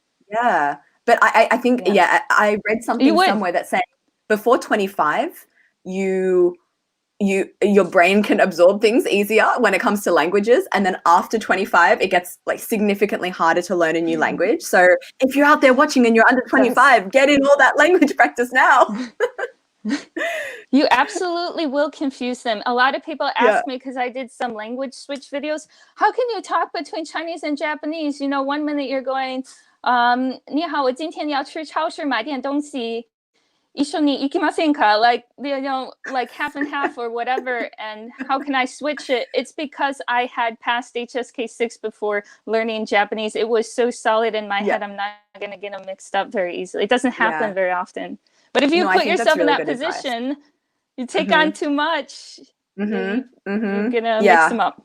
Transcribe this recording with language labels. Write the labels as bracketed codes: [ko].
[en] Yeah, but I think I read something somewhere that's saying before 25, your brain can absorb things easier when it comes to languages, and then after 25 it gets like significantly harder to learn a new language. So if you're out there watching and you're under 25, get in all that language practice now. You absolutely will confuse them. A lot of people ask me, because I did some language switch videos, how can you talk between Chinese and Japanese? You know, one minute you're going [zh] 你好，我今天要去超市买点东西， [ja] 一緒に行きませんか? [en] Like, you know, like half and half or whatever. And how can I switch it? It's because I had passed HSK 6 before learning Japanese. It was so solid in my head, I'm not going to get them mixed up very easily. It doesn't happen very often. But if you put yourself in that position, you take on too much, you're gonna mix them up.